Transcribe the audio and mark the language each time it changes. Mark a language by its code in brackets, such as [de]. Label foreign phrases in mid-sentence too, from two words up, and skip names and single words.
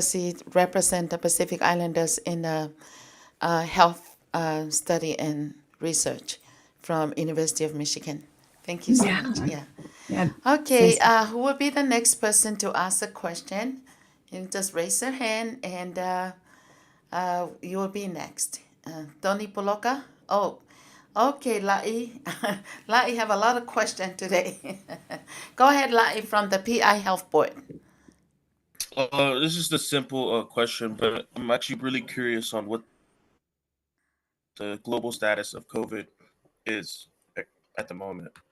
[en] She represents the Pacific Islanders in the health study and research from University of Michigan. Thank you so much. Yeah. Okay. Who will be the next person to ask a question? You just raise your hand, and you will be next. Tony Poloka. Oh, okay, Lai. Lai have a lot of questions today. Go ahead, Lai, from the PI Health Board. This is the simple question, but I'm actually really curious on what the global status of COVID is at the moment.